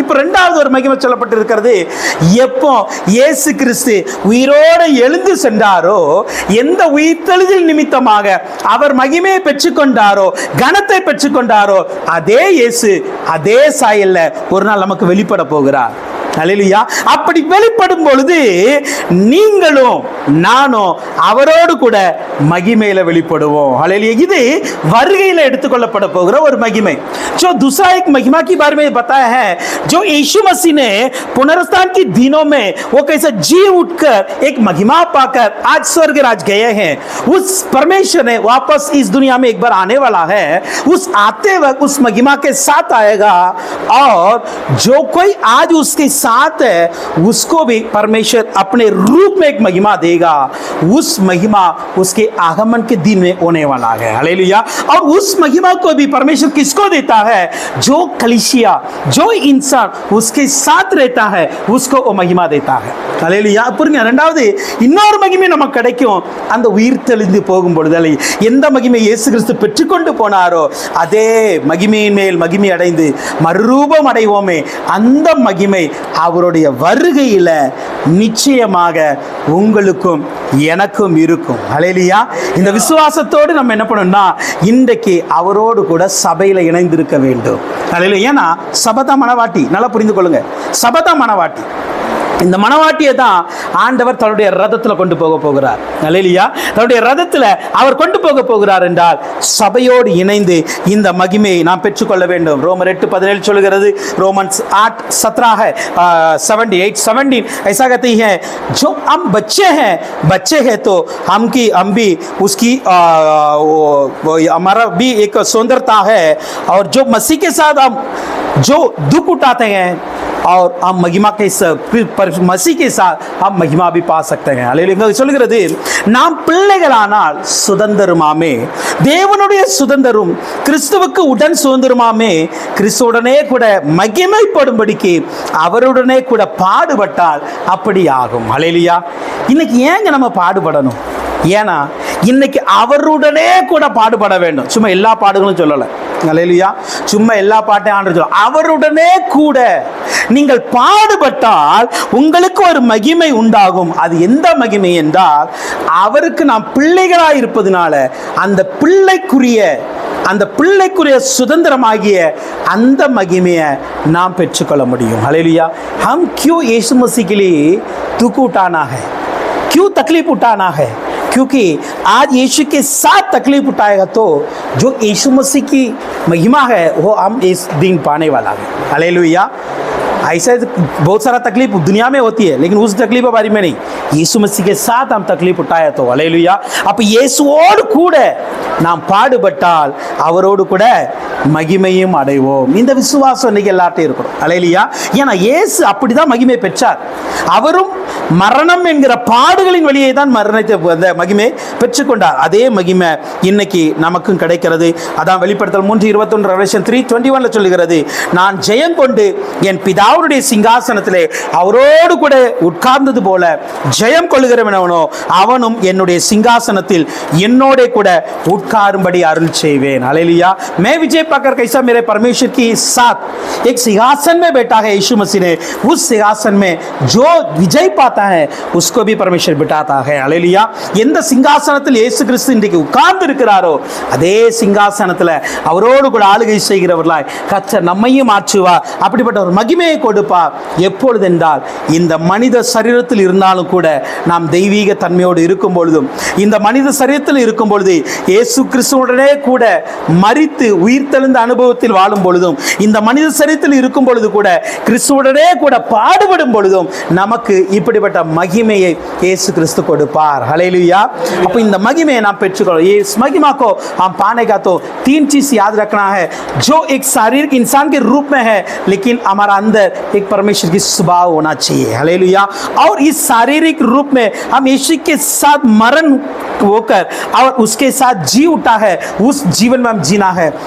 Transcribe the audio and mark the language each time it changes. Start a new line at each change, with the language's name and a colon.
Tamil: இப்போ இரண்டாவது ஒரு மகிமை சொல்லப்பட்டிருக்கிறது. எப்போ இயேசு கிறிஸ்து உயிரோடு எழுந்து சென்றாரோ, எந்த உயிர்த்தெழுதல் நிமித்தமாக அவர் மகிமையை பெற்றுக்கொண்டாரோ, கனத்தை பெற்றுக்கொண்டாரோ, அதே இயேசு அதே சாயல்ல ஒரு நாள் நமக்கு வெளிப்பட போகிறார். அல்லேலூயா. அப்படி வெளிப்படும் பொழுது நீங்களும் நானும் அவரோடு கூட மகிமையில வெளிப்படுவோம். அல்லேலூயா. இது வருகையில எடுத்துக்கொள்ளப்பட போகிற ஒரு மகிமை.
Hindi: जो दूसरा एक महिमा के बारे में बताया है, जो यीशु मसीह ने पुनरुत्थान के दिनों में वो कैसे जी उठकर एक महिमा पाकर आज स्वर्ग राज गए हैं, उस परमेश्वर ने वापस इस दुनिया में एक बार आने वाला है. उस आते वक्त उस महिमा के साथ आएगा और जो कोई आज उसके साथ है उसको भी परमेश्वर अपने रूप में एक महिमा देगा. उस महिमा उसके आगमन के दिन में होने वाला है. हालेलुया. और उस महिमा को भी परमेश्वर किसको देता है? जो कलीसिया, जो इंसान उसके साथ रहता है उसको वो महिमा देता है.
Tamil: हालेलुया. புரியுங்க. இரண்டாவது இன்னொரு மகிமை நமக்கு கிடைக்கும். அந்த உயிர் தெளிந்து போகும் பொழுது எந்த மகிமை இயேசு கிறிஸ்து பெற்றுக்கொண்டு போனாரோ அதே மகிமையின் மேல் மகிமை அடைந்து மறுரூபம் அடைவோமே, அந்த மகிமை அவருடைய வருகையில நிச்சயமாக உங்களுக்கும் எனக்கும் இருக்கும். ஹல்லேலூயா. இந்த விசுவாசத்தோடு நம்ம என்ன பண்ணணும்னா இன்றைக்கு அவரோடு கூட சபையில இணைந்திருக்க வேண்டும். ஹல்லேலூயா. ஏன்னா சபதா மனவாட்டி, நல்லா புரிந்து கொள்ளுங்க, சபதா மனவாட்டி. இந்த மனவாட்டியை தான் ஆண்டவர் தன்னுடைய ரதத்தில் கொண்டு போக போகிறார். அல்லேலூயா. தன்னுடைய ரதத்தில் அவர் கொண்டு போக போகிறார் என்றால் சபையோடு இணைந்து இந்த மகிமையை நாம் பெற்றுக்கொள்ள வேண்டும். ரோமர் 8:17 சொல்கிறது, ரோமன்ஸ் 8:17
Hindi: है 8:17 ऐसा कहती है, जो हम बच्चे हैं तो हम भी उसकी हमारा भी एक सुंदरता है, और जो मसीह के साथ हम जो दुख उठाते हैं और हम महिमा के मसीह के साथ हम महिमा भी पा सकते हैं.
Tamil: அல்லேலூயா. சொல்கிறது, நாம் பிள்ளைகளானால் சுதந்திரமாமே, தேவனுடைய சுதந்திரம் கிறிஸ்துவுக்கு உடன் சுதந்திரமாமே, கிறிஸ்துவுடனே கூட மகிமைப்படும்படிக்கு அவருடனே கூட பாடுபட்டால் அப்படி ஆகும். அல்லேலூயா. இன்னைக்கு ஏங்க நம்ம பாடுபடணும்? ஏன்னா இன்னைக்கு அவருடனே கூட பாடுபட வேண்டும். சும்மா எல்லா பாடுகளும் சொல்லலை. அல்லேலூயா. சும்மா எல்லா பாட்டையும் ஆண்டு சொல்ல, அவருடனே கூட நீங்கள் பாடுபட்டால் உங்களுக்கு ஒரு மகிமை உண்டாகும். அது எந்த மகிமை என்றால், அவருக்கு நாம் பிள்ளைகளாய் இருப்பதனால அந்த பிள்ளைக்குரிய சுதந்திரமாகிய அந்த மகிமையை நாம் பெற்றுக்கொள்ள முடியும்.
Hindi: हालेलुया. हम क्यों यीशु मसीह के लिए दुख उठाना है, क्यों तकलीफ उठाना है? क्योंकि आज यीशु के साथ तकलीफ उठाएगा तो जो यीशु मसीह की महिमा है वो हम इस दिन पाने वाला है. हालेलुया. ऐसा बहुत सारा तकलीफ दुनिया में होती है, लेकिन उस तकलीफ के बारे में नहीं. यीशु मसीह के साथ हम तकलीफ उठाया तो हालेलुया.
Tamil: அப்ப இயேசுவோடு கூட நாம் பாடுபட்டால் அவரோடு கூட மகிமையும் அடைவோம். இந்த விசுவாசம் இன்னைக்கு எல்லார்ட்டையும் இருக்கணும். அல்லேலூயா. ஏன்னா இயேசு அப்படிதான் மகிமை பெற்றார். அவரும் மரணம் என்கிற பாடுகளின் வழியே தான் மரணத்தை மகிமை பெற்றுக்கொண்டார். அதே மகிமை இன்னைக்கு நமக்கும் கிடைக்கிறது. அதான் வெளிப்படுத்தல் 3:21 ரெவலேஷன் 3:21 சொல்லுகிறது, நான் ஜெயம் கொண்டு என் பிதாவுடைய சிங்காசனத்திலே அவரோடு கூட உட்கார்ந்தது போல ஜெயம் கொள்ளுகிறவனோ அவனும் என்னுடைய சிங்காசனத்தில் என்னோட கூட உட்காரும்படி அருள் செய்வேன்.
Hindi: हालेलुया. मैं विजय पाकर कैसा मेरे परमेश्वर की साथ एक सिंहासन में बैठा है यीशु मसीह ने, उस सिंहासन में जो विजय पाता है उसको भी परमेश्वर बिठाता है. हालेलुया.
Tamil: எந்த சிங்காசனத்தில் இயேசு கிறிஸ்து இன்றைக்கு உட்கார்ந்து இருக்கிறாரோ அதே சிங்காசனத்தில் அவரோடு கூட ஆளுகை செய்கிறவர்களாய் கர்த்தர் நம்மையும் மாற்றுவார். அப்படிப்பட்ட ஒரு மகிமையை கொடுப்பார். எப்பொழுது என்றால் இந்த மனித சரீரத்தில் இருந்தாலும் கூட நாம் தெய்வீக தன்மையோடு இருக்கும் பொழுதும், இந்த மனித சரீரத்தில் இருக்கும் பொழுது இயேசு கிறிஸ்துவுடனே கூட மரித்து உயிர்த்தெழுந்த அனுபவத்தில் வாழும் பொழுதும், இந்த மனித சரீரத்தில் இருக்கும் பொழுது கூட கிறிஸ்துவுடனே கூட பாடுபடும் பொழுதும் நமக்கு இப்படிப்பட்ட மகிமையை இயேசு கிறிஸ்து கொடுப்பார்.
Hindi: हालेलुया.
Tamil: அப்ப இந்த மகிமையை நாம் பெற்றுக்கொள்ள,
Hindi: इस महिमा को हम पाने का तो 3 चीज याद रखना है. जो एक शारीरिक इंसान के रूप में है, लेकिन हमारा अंदर एक परमेश्वर की स्वभाव होना चाहिए. हालेलुया. और इस शारीरिक रूप में हम यीशु के साथ मरण होकर और उसके साथ जी उठा है, उस जीवन में हम जीना है.